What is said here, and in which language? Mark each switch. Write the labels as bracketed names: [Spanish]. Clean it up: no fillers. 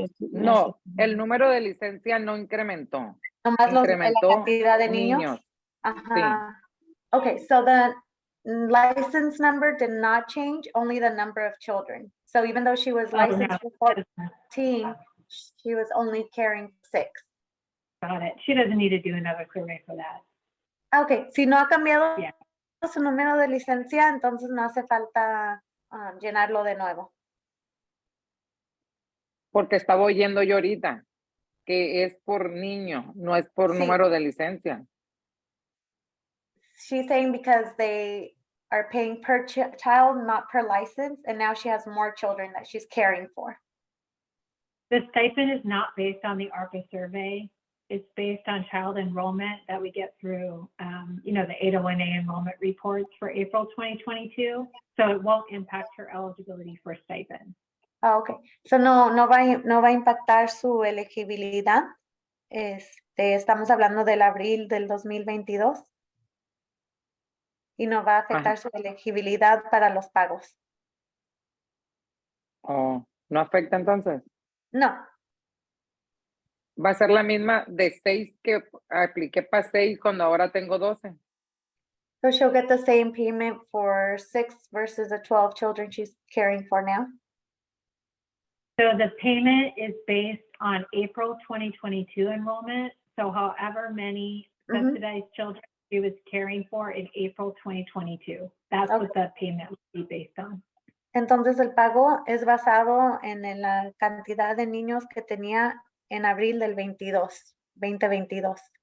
[Spanish] No, el número de licencia no incrementó. Nomás la Incrementó cantidad de niños. Ajá. [English] Okay, so the license number did not change, only the number of children. So even though she was licensed for 14, she was only carrying 6. Got it. She doesn't need to do another survey for that. [Spanish] Ok, si no ha cambiado [English] Yeah. [Spanish] su número de licencia, entonces no hace falta llenarlo de nuevo. Porque estaba oyendo yo ahorita que es por niño, no es por Sí. número de licencia. [English] She's saying because they are paying per child, not per license, and now she has more children that she's caring for. The stipend is not based on the ARPA survey. It's based on child enrollment that we get through, the 801A enrollment reports for April 2022. So it won't impact her eligibility for stipend. [Spanish] Ok, so no va a impactar su elegibilidad. Estamos hablando del abril del 2022 y no va a afectar su elegibilidad para los pagos. Oh, ¿no afecta entonces? [English] No, [Spanish] Va a ser la misma de 6 que apliqué para 6 cuando ahora tengo 12. [English] so she'll get the same payment for 6 versus the 12 children she's caring for now. So the payment is based on April 2022 enrollment. So however many subsidized children she was caring for in April 2022, that's what the payment would be based on. [Spanish] Entonces el pago es basado en la cantidad de niños que tenía en abril del 2022.